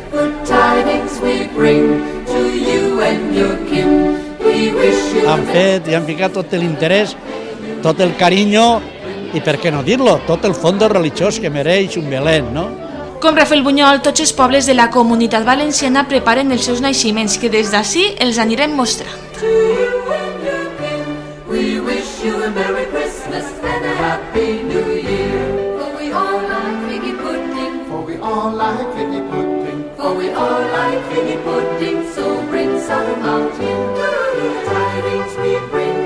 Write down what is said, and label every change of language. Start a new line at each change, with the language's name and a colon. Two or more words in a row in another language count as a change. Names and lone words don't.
Catalan: Han fet i han ficat tot l'interès, tot el carinyo i, per què no dir-lo, tot el fons religiós que mereix un Belén, no? Com Rafelbunyol, tots els pobles de la Comunitat Valenciana preparen els seus naixements, que des d'ací els anirem mostrant.
English: We wish you a Merry Christmas and a Happy New Year. For we all like figgy pudding. For we all like figgy pudding. For we all like figgy pudding. So bring some out here. Tidings we bring.